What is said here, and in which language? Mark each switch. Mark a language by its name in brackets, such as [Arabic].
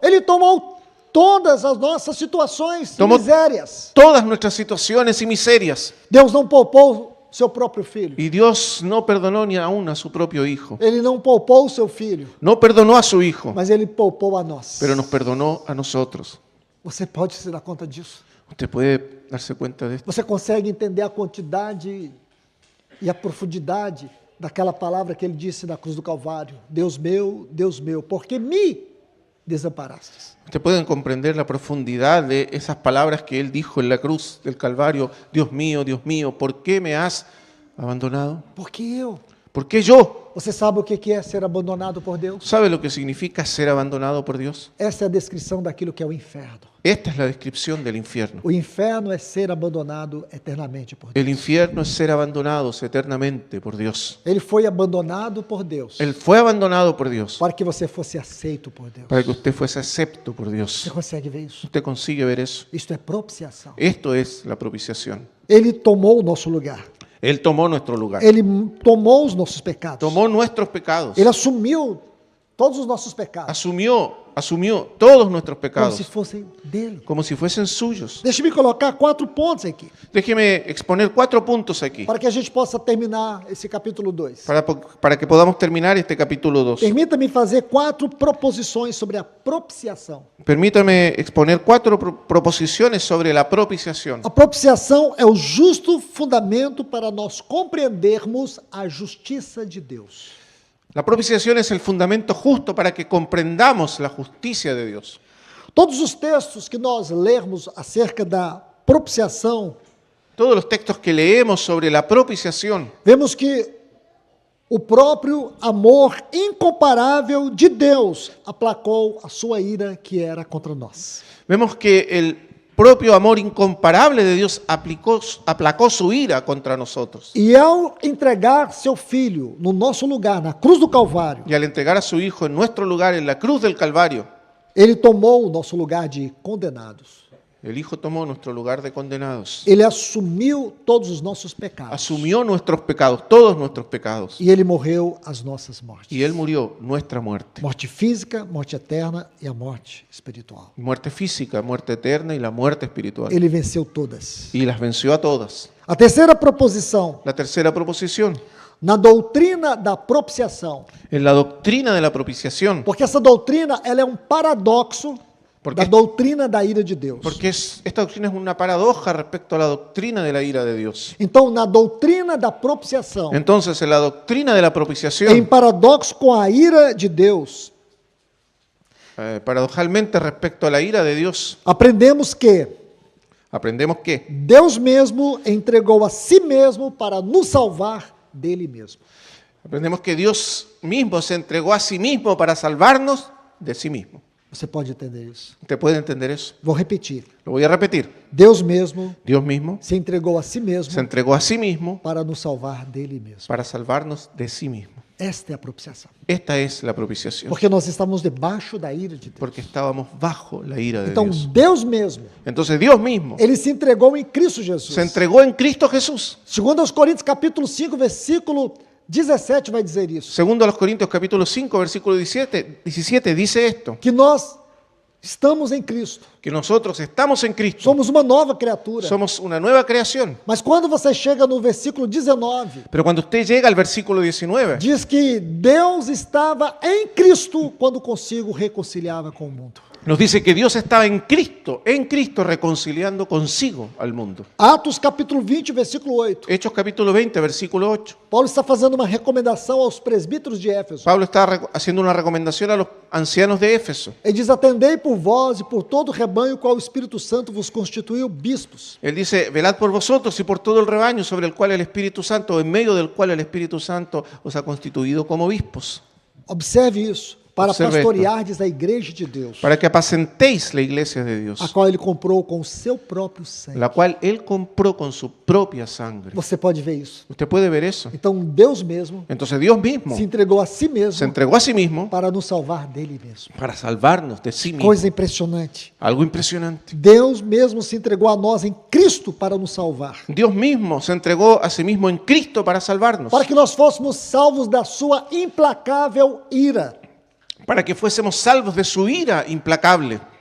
[Portuguese] Ele tomou todas as nossas situações e Tomou- misérias. [Spanish] todas nuestras situaciones y miserias. [Portuguese] Deus não poupou seu próprio filho. [Spanish] Y Dios no perdonó ni aún a su propio Hijo. [Portuguese] Ele não poupou o seu filho, [Spanish] No perdonó a su Hijo, [Portuguese] mas ele poupou a nós. [Spanish] pero nos perdonó a nosotros. [Portuguese] Você pode se dar conta disso? [Spanish] ¿Usted puede darse cuenta de esto? [Portuguese] Você consegue entender a quantidade e a profundidade daquela palavra que ele disse na cruz do Calvário? Deus meu, por que me desamparastes? [Spanish] ¿Usted puede comprender la profundidad de esas palabras que Él dijo en la cruz del Calvario? Dios mío, ¿por qué me has abandonado? [Portuguese] Por que eu? [Spanish] ¿Por qué yo? [Portuguese] Você sabe o que é ser abandonado por Deus? [Spanish] ¿Sabe lo que significa ser abandonado por Dios? [Portuguese] Essa é a descrição daquilo que é o inferno. [Spanish] Esta es la descripción del infierno. [Portuguese] O inferno é ser abandonado eternamente por Deus. [Spanish] El infierno es ser abandonados eternamente por Dios. [Portuguese] Ele foi abandonado por Deus [Spanish] Él fue abandonado por Dios [Portuguese] para que você fosse aceito por Deus. [Spanish] para que usted fuese acepto por Dios. [Portuguese] Você consegue ver isso? [Spanish] ¿Usted consigue ver eso? [Portuguese] Isto é propiciação. [Spanish] Esto es la propiciación. [Portuguese] Ele tomou o nosso lugar. [Spanish] Él tomó nuestro lugar. [Portuguese] Ele tomou os nossos pecados. [Spanish] Tomó nuestros pecados. [Portuguese] Ele assumiu todos os nossos pecados [Spanish] Asumió todos nuestros como pecados [Portuguese] se fossem dele. [Spanish] como si fuesen suyos. [Portuguese] Deixa-me colocar 4 pontos aqui, [Spanish] Déjeme exponer 4 puntos aquí [Portuguese] para que a gente possa terminar esse capítulo 2. [Spanish] para que podamos terminar este capítulo 2. [Portuguese] Permita-me fazer 4 proposições sobre a propiciação. [Spanish] Permítame exponer 4 proposiciones sobre la propiciación. [Portuguese] A propiciação é o justo fundamento para nós compreendermos a justiça de Deus. [Spanish] La propiciación es el fundamento justo para que comprendamos la justicia de Dios. [Portuguese] Todos os textos que nós lermos acerca da propiciação, [Spanish] Todos los textos que leemos sobre la propiciación, [Portuguese] vemos que o próprio amor incomparável de Deus aplacou a sua ira que era contra nós. [Spanish] vemos que propio amor incomparable de Dios aplacó su ira contra nosotros. [Portuguese] E ao entregar seu filho no nosso lugar, na cruz do Calvário, [Spanish] Y al entregar a su Hijo en nuestro lugar en la cruz del Calvario, [Portuguese] ele tomou o nosso lugar de condenados. [Spanish] el Hijo tomó nuestro lugar de condenados. [Portuguese] Ele assumiu todos os nossos pecados. [Spanish] Asumió nuestros pecados, todos nuestros pecados. [Portuguese] E ele morreu as nossas mortes. [Spanish] Y Él murió nuestra muerte. [Portuguese] Morte física, morte eterna e a morte espiritual. [Spanish] Muerte física, muerte eterna y la muerte espiritual. [Portuguese] Ele venceu todas. [Spanish] Y las venció a todas. [Portuguese] A terceira proposição, [Spanish] La tercera proposición, [Portuguese] na doutrina da propiciação. [Spanish] en la doctrina de la propiciación. [Portuguese] Porque essa doutrina ela é um paradoxo da doutrina da ira de Deus. [Spanish] Porque esta doctrina es una paradoja respecto a la doctrina de la ira de Dios. [Portuguese] Então, na doutrina da propiciação, [Spanish] Entonces, en la doctrina de la [Portuguese] em [Spanish] propiciación, [Portuguese] paradoxo com a ira de Deus, [Spanish] paradojalmente respecto a la ira de Dios, [Portuguese] aprendemos que [Spanish] aprendemos que [Portuguese] Deus mesmo entregou a si mesmo para nos salvar dele mesmo. [Spanish] aprendemos que Dios mismo se entregó a sí mismo para salvarnos de sí mismo. [Portuguese] Você pode entender isso? [Spanish] ¿Usted puede entender eso? [Portuguese] Vou repetir. [Spanish] Lo voy a repetir. [Portuguese] Deus mesmo [Spanish] Dios mismo [Portuguese] se entregou a si mesmo [Spanish] se entregó a sí mismo [Portuguese] para nos salvar dele mesmo. [Spanish] para salvarnos de sí mismo. [Portuguese] Esta é a propiciação. [Spanish] Esta es la propiciación. [Portuguese] Porque nós estamos debaixo da ira de Deus. [Spanish] Porque estábamos bajo la ira de [Portuguese] Então, [Spanish] Dios. [Portuguese] Deus mesmo, [Spanish] Entonces Dios mismo [Portuguese] ele se entregou em Cristo Jesus. [Spanish] se entregó en Cristo Jesús. [Portuguese] Segundo aos Coríntios, capítulo 5, versículo 17 vai dizer isso. [Spanish] Segundo a los Corintios capítulo 5, versículo 17 dice esto, [Portuguese] Que nós estamos em Cristo. [Spanish] que nosotros estamos en Cristo. [Portuguese] Somos uma nova criatura. [Spanish] Somos una nueva creación. [Portuguese] Mas quando você chega no versículo 19, [Spanish] Pero cuando usted llega al versículo 19, [Portuguese] diz que Deus estava em Cristo quando consigo reconciliava com o mundo. [Spanish] nos dice que Dios estaba en Cristo reconciliando consigo al mundo. [Portuguese] Atos capítulo 20, versículo 8. [Spanish] Hechos capítulo 20, versículo 8. [Portuguese] Paulo está fazendo uma recomendação aos presbíteros de Éfeso. [Spanish] Pablo está haciendo una recomendación a los ancianos de Éfeso. [Portuguese] Ele diz: atendei por vós e por todo o rebanho qual o Espírito Santo vos constituiu bispos. [Spanish] Él dice, velad por vosotros y por todo el rebaño sobre el cual el Espíritu Santo, en medio del cual el Espíritu Santo os ha constituido como obispos, [Portuguese] Observe isso. Para [Spanish] Observe [Portuguese] pastoreardes a igreja de Deus, [Spanish] para que apacentéis la iglesia de Dios, [Portuguese] a qual ele comprou com o seu próprio sangue. [Spanish] la cual Él compró con su propia sangre. [Portuguese] Você pode ver isso. [Spanish] ¿Usted puede ver eso? [Portuguese] Então, Deus mesmo [Spanish] Entonces Dios mismo [Portuguese] se entregou a si [Spanish] se [Portuguese] mesmo [Spanish] entregó a sí mismo [Portuguese] para nos salvar dele mesmo. [Spanish] para salvarnos de sí mismo. [Portuguese] Coisa impressionante. [Spanish] Algo impresionante. [Portuguese] Deus mesmo se entregou a nós em Cristo para nos salvar. [Spanish] Dios mismo se entregó a sí mismo en Cristo para salvarnos, [Portuguese] Para que nós fôssemos salvos da sua implacável ira. [Spanish] para que fuésemos salvos de su ira implacable.